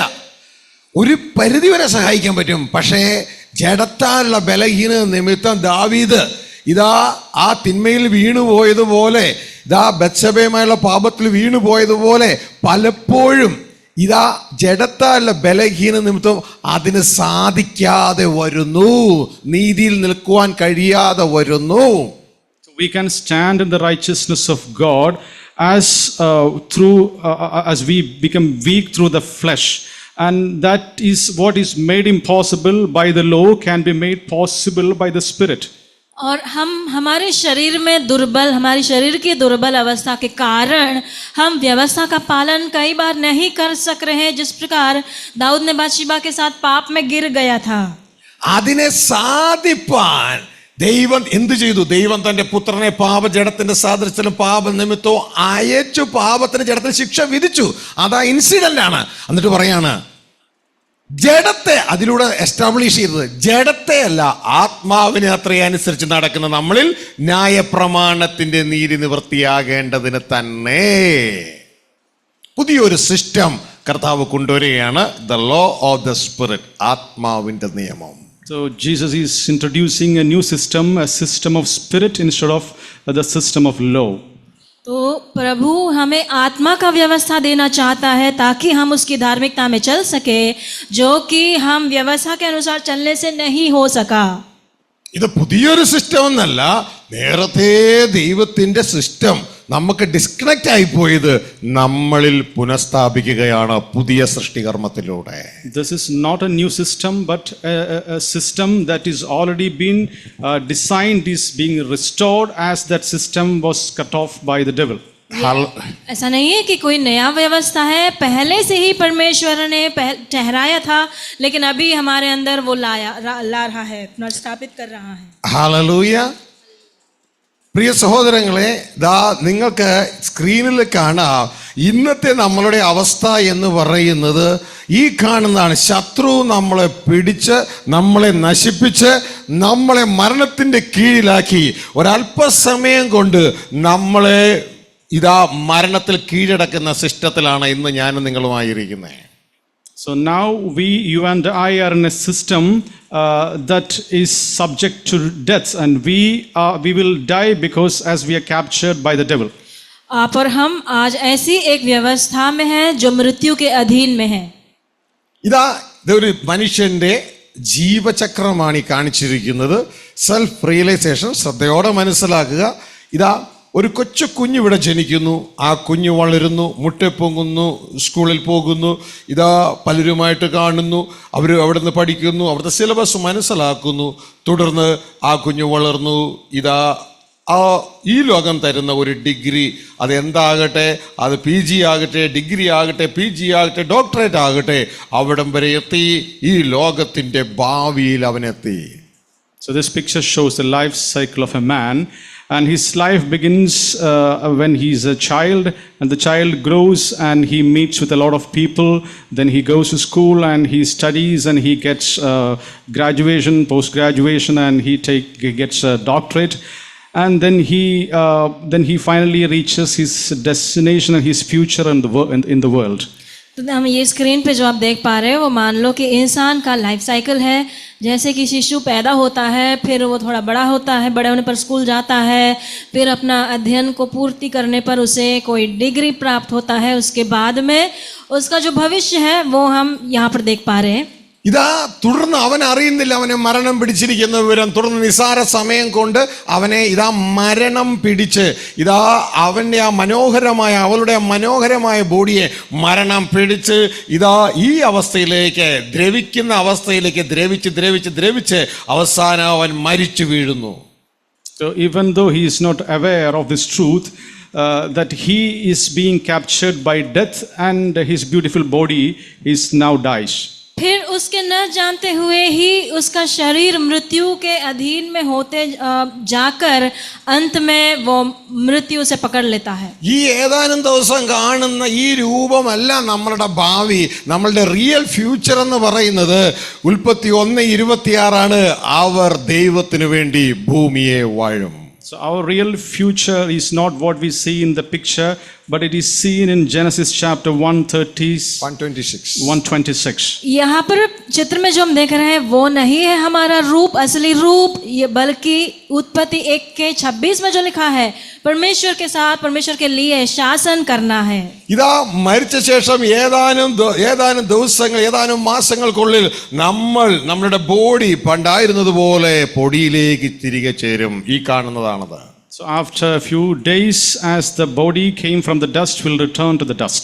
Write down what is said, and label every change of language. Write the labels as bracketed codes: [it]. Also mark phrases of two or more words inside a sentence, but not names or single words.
[ml] ഒരു പരിധിവരെ സഹായിക്കാൻ പറ്റും, പക്ഷേ ജഡത്താലുള്ള ബലഹീനത നിമിത്തം ദാവീദ് ഇതാ ആ തിന്മയിൽ വീണുപോയതുപോലെ, ഇതാ ബത്ശബയുമായുള്ള പാപത്തിൽ വീണുപോയതുപോലെ പലപ്പോഴും ഇതാ ജഡത്താലുള്ള ബലഹീന നിമിത്തം അതിന് സാധിക്കാതെ വരുന്നു, നീതിയിൽ നിൽക്കുവാൻ കഴിയാതെ വരുന്നു. [en] We can stand in the righteousness of God as we become weak through the flesh, and that is what is made impossible by the law can be made possible by the Spirit. [hi] और हम हमारे शरीर में दुर्बल, हमारी शरीर की दुर्बल अवस्था के कारण हम व्यवस्था का पालन कई बार नहीं कर सक रहे हैं, जिस प्रकार दाऊद ने बादशिबा के साथ पाप में गिर गया था. [ml] അതിനെ സാധിപ്പാൻ ദൈവം എന്ത് ചെയ്തു? ദൈവം തന്റെ പുത്രനെ പാപജഡത്തിന്റെ സാദൃശ്യത്തിലും പാപനിമിത്തവും അയച്ചു, പാപത്തിന് ജഡത്തിന് ശിക്ഷ വിധിച്ചു. അതാ ഇൻസിഡന്റ് ആണ്. എന്നിട്ട് പറയാണ്, ജഡത്തെ അതിലൂടെ എസ്റ്റാബ്ലിഷ് ചെയ്തത് ജഡത്തെ അല്ല, ആത്മാവിനെ അത്രയനുസരിച്ച് നടക്കുന്ന നമ്മളിൽ ന്യായപ്രമാണത്തിന്റെ നീതി നിവൃത്തിയാകേണ്ടതിന് തന്നെ പുതിയൊരു സിസ്റ്റം കർത്താവ് കൊണ്ടുവരികയാണ്. [en] the law of the spirit, [ml] ആത്മാവിന്റെ നിയമം. [en] So Jesus is introducing a new system, a system of spirit instead of the system of law. [hi] तो प्रभु हमें आत्मा का व्यवस्था देना चाहता है ताकि हम उसकी धार्मिकता में चल सके, जो कि हम व्यवस्था के अनुसार चलने से नहीं हो सका. [ml] ഇത് പുതിയൊരു സിസ്റ്റം എന്നല്ല, നേരത്തെ ദൈവത്തിന്റെ സിസ്റ്റം നമുക്ക് ഡിസ്കണക്റ്റ് ആയിപ്പോയത് നമ്മളിൽ പുനഃസ്ഥാപിക്കുകയാണ് പുതിയ സൃഷ്ടികർമ്മത്തിലൂടെ. [en] This is not a new system, but a system that is already been designed, is being restored as that system was cut off by the devil. [hi] ऐसा नहीं है कि कोई नया व्यवस्था है, पहले से ही परमेश्वर ने ठहराया था, लेकिन अभी हमारे अंदर वो ला रहा है, पुनर्स्थापित कर रहा है. [ml] ഹല്ലേലൂയ. പ്രിയ സഹോദരങ്ങളെ, ദാ നിങ്ങൾക്ക് സ്ക്രീനിൽ കാണാം ഇന്നത്തെ നമ്മളുടെ അവസ്ഥ എന്ന് പറയുന്നത് ഈ കാണുന്നതാണ്. ശത്രു നമ്മളെ പിടിച്ച്, നമ്മളെ നശിപ്പിച്ച്, നമ്മളെ മരണത്തിൻ്റെ കീഴിലാക്കി ഒരല്പസമയം കൊണ്ട് നമ്മളെ ഇതാ മരണത്തിൽ കീഴടക്കുന്ന സിസ്റ്റത്തിലാണ് ഇന്ന് ഞാനും നിങ്ങളുമായിരിക്കുന്നത്. [en] So now you and I are in a system that is subject to death, and we will die because as we are captured by the devil. [hi] आप और हम आज ऐसी एक व्यवस्था में हैं जो मृत्यु के अधीन में है. [ml] ഇതാ ഇതൊരു മനുഷ്യന്റെ ജീവചക്രമാണ് ഈ കാണിച്ചിരിക്കുന്നത്. [en] self realization [ml] ശ്രദ്ധയോടെ മനസ്സിലാക്കുക. ഇതാ ഒരു കൊച്ചു കുഞ്ഞ് ഇവിടെ ജനിക്കുന്നു, ആ കുഞ്ഞ് വളരുന്നു, മുട്ടപ്പൊങ്ങുന്നു, സ്കൂളിൽ പോകുന്നു, ഇതാ പലരുമായിട്ട് കാണുന്നു, അവർ അവിടെ നിന്ന് പഠിക്കുന്നു, അവിടുത്തെ സിലബസ് മനസ്സിലാക്കുന്നു, തുടർന്ന് ആ കുഞ്ഞ് വളർന്നു, ഇതാ ഈ ലോകം തരുന്ന ഒരു ഡിഗ്രി, അതെന്താകട്ടെ, അത് PG ആകട്ടെ, ഡിഗ്രി ആകട്ടെ, PG ആകട്ടെ, ഡോക്ടറേറ്റ് ആകട്ടെ, അവിടം വരെ എത്തി, ഈ ലോകത്തിൻ്റെ ഭാവിയിൽ അവനെത്തി. [en] So this picture shows the life cycle of a man, and his life begins when he is a child, and the child grows and he meets with a lot of people, then he goes to school and he studies and he gets graduation, post graduation, and he gets a doctorate, and then he finally reaches his destination and his future in the world. [hi] तो हम ये स्क्रीन पे जो आप देख पा रहे हैं वो मान लो कि इंसान का [en] life cycle [hi] है. जैसे कि शिशु पैदा होता है, फिर वो थोड़ा बड़ा होता है, बड़े होने पर स्कूल जाता है, फिर अपना अध्ययन को पूर्ति करने पर उसे कोई डिग्री प्राप्त होता है, उसके बाद में उसका जो भविष्य है वो हम यहाँ पर देख पा रहे हैं. [ml] ഇതാ തുടർന്ന് അവൻ അറിയുന്നില്ല അവനെ മരണം പിടിച്ചിരിക്കുന്ന വിവരം. തുടർന്ന് നിസാര സമയം കൊണ്ട് അവനെ ഇതാ മരണം പിടിച്ച്, ഇതാ അവൻ്റെ അവളുടെ മനോഹരമായ ബോഡിയെ മരണം പിടിച്ച് ഇതാ ഈ അവസ്ഥയിലേക്ക്, ദ്രവിക്കുന്ന അവസ്ഥയിലേക്ക് ദ്രവിച്ച് അവസാനം അവൻ മരിച്ചു വീഴുന്നു. [en] So even though he is not aware of this truth, that he is being captured by death and his beautiful body is now dies. [hi] फिर उसके न जानते हुए ही उसका शरीर मृत्यु के अधीन में होते जाकर अंत में वो मृत्यु से पकड़ लेता है. [ml] ഈ ഏതാനും ദിവസം കാണുന്ന ഈ രൂപമല്ല നമ്മളുടെ ഭാവി, നമ്മളുടെ [en] real future [ml] എന്ന് പറയുന്നത് ഉൽപ്പത്തി 1:26 അവർ ദൈവത്തിനു വേണ്ടി ഭൂമിയെ വാഴും. [en] So our real future is not what we see in the picture, but it is seen in Genesis chapter 126. [hi] यहाँ पर चित्र में जो हम देख रहे हैं वो नहीं है हमारा रूप, असली रूप, ये बल्कि उत्पत्ति 1:26 में जो लिखा है परमेश्वर के साथ परमेश्वर के लिए शासन करना है. [ml] ഇതാ മരിച്ച ശേഷം ഏതാനും ദിവസങ്ങൾ ഏതാനും മാസങ്ങൾക്കുള്ളിൽ നമ്മളുടെ ബോഡി പണ്ടായിരുന്നത് പോലെ പൊടിയിലേക്ക് തിരികെ ചേരും. ഈ കാണുന്നതാണത്. [en] So after a few days, as the body came from the dust, will return to the dust.